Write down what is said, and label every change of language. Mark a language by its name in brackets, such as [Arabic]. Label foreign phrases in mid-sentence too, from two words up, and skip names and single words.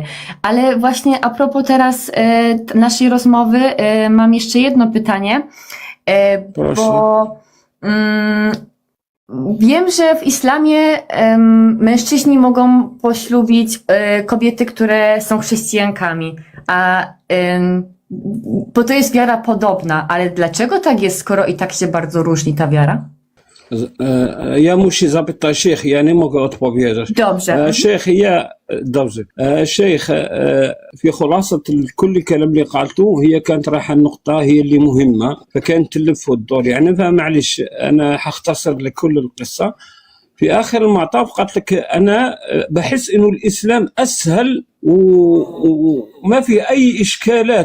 [Polish] Ale właśnie a propos teraz naszej rozmowy, mam jeszcze jedno pytanie, bo wiem, że w islamie mężczyźni mogą poślubić kobiety, które są chrześcijankami, bo to jest wiara podobna, ale dlaczego tak jest, skoro i tak się bardzo różni ta wiara? Ja muszę zapytać Sheikh, ja nie mogę odpowiedzieć. Dobrze. [Arabic] شيخ هي dobrze. شيخ في خلاصة كل كلام اللي قالته هي كانت رايحة النقطة هي اللي مهمة فكانت تلف وتدور يعني فمعلش أنا حختصر لك كل القصة. في آخر المطاف قالت لك أنا بحس إنه الإسلام أسهل وما في أي إشكالات